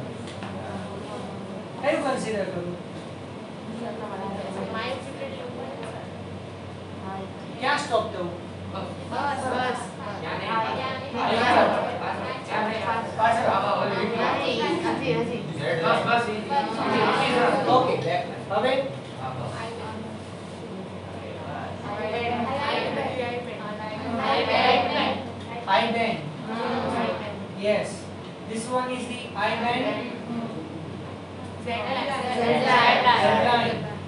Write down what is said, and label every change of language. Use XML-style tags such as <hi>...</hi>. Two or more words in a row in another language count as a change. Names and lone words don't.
<gu>કયું કન્સિડર કરું ક્યાં સ્ટોપ દઉં ઓકે હવે</gu> <en>I band. Yes. This one is the I band. Z line.</en>